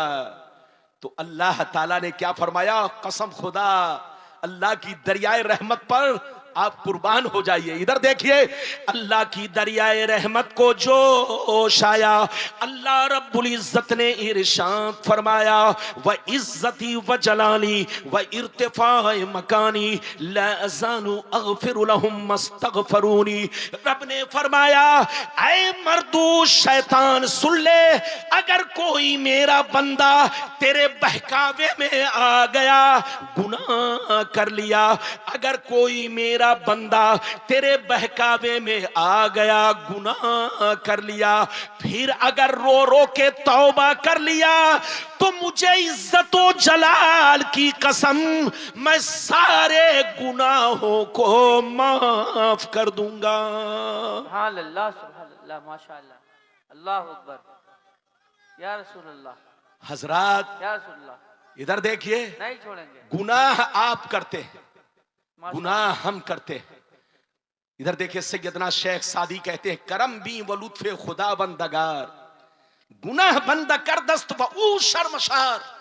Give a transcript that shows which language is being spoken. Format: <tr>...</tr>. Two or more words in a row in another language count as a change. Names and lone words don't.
<ur>تو اللہ تعالیٰ نے کیا فرمایا؟ قسم خدا، اللہ کی دریائے رحمت پر آپ قربان ہو جائیے. ادھر دیکھیے، اللہ کی دریائے رحمت کو جوش آیا. اللہ</ur> <ar>رب العزة</ar> <ur>نے ارشاد فرمایا,</ur> <ar>وعزتي وجلالي وارتفاع مكاني لا أزال أغفر لهم ما استغفروني.</ar> <ur>رب نے فرمایا، اے مردود شیطان سن لے، اگر کوئی میرا بندہ تیرے بہکاوے میں آ گیا, گناہ کر لیا، اگر کوئی میرا بندہ تیرے بہکاوے میں آ گیا، گناہ کر لیا، پھر اگر رو رو کے توبہ کر لیا، تو مجھے عزت و جلال کی قسم، میں سارے گناہوں کو معاف کر دوں گا.</ur> <ar>سبحان الله، سبحان الله، ما شاء الله، الله أكبر, يا رسول الله.</ar> <ur>हजरात,</ur> <ar>يا رسول الله,</ar> <ur>ادھر دیکھیے, نہیں چھوڑیں گے. گناہ آپ کرتے ہیں، گناہ ہم کرتے ہیں. ادھر دیکھیے، سیدنا شیخ سعدی کہتے ہیں,</ur> <fa>کرم بین و لطف خداوندگار، گنه بنده کردست و او شرمسار.</fa>